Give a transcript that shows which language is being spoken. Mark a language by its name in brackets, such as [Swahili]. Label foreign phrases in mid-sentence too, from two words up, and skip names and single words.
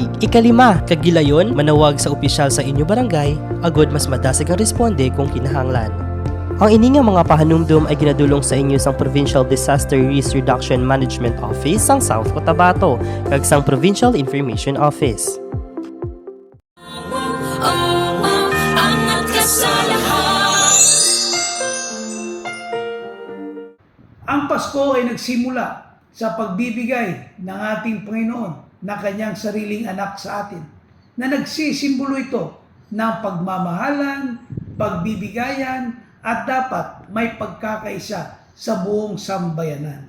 [Hiligaynon] Ikalima, kag gilayon manawag sa opisyal sa inyo barangay agod mas madasig ang responde kung kinahanglan. Ang ini nga mga pahanumdum ay ginadulong sa inyo sang Provincial Disaster Risk Reduction Management Office sang South Cotabato kag sang Provincial Information Office. [Filipino] Angat ka sa lahat. Ang Pasko ay nagsimula sa pagbibigay ng ating Panginoon na kanyang sariling anak sa atin, na nagsisimbolo ito ng pagmamahalan, pagbibigayan, at dapat may pagkakaisa sa buong sambayanan.